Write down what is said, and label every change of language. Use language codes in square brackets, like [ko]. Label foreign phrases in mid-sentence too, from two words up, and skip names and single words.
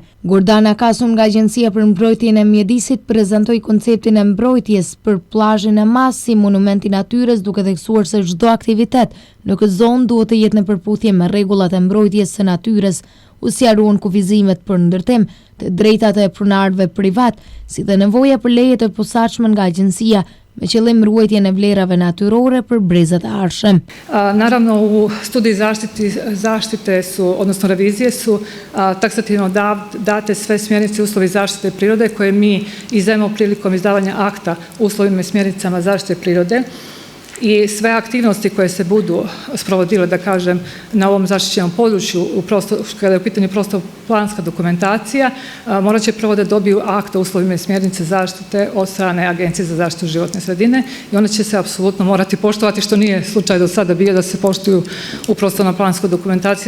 [sq] Gordana Kasum nga Agjencia për Mbrojtjen e Mjedisit prezantoi konceptin e mbrojtjes për plazhin e Madh si monument i natyrës, duke theksuar se çdo aktivitet në këtë zonë duhet të jetë në përputhje me rregullat e mbrojtjes së natyrës. U sqaruan kufizimet për ndërtim, të drejtat e pronarëve privat, si dhe nevoja për leje të posaçme nga agjencia, me qëllim ruajtjen e vlerave natyrore për brezat e ardhshëm. [sr] Naravno, u studiji zaštite su, odnosno revizije su taksativno date sve smjernice i uslovi zaštite prirode koje mi izdajemo prilikom izdavanja akta uslovima i smjernicama zaštite prirode. I sve aktivnosti koje se budu sprovodile, da kažem, na ovom zaštićenom području, kada je u pitanju prostorno-planska dokumentacija, morat će prvo da dobiju akt o uslovima i smjernice zaštite od strane Agencije za zaštitu životne sredine i one će se apsolutno morati poštovati, što nije slučaj do sada bio da se poštuju u prostorno-planskoj dokumentaciji.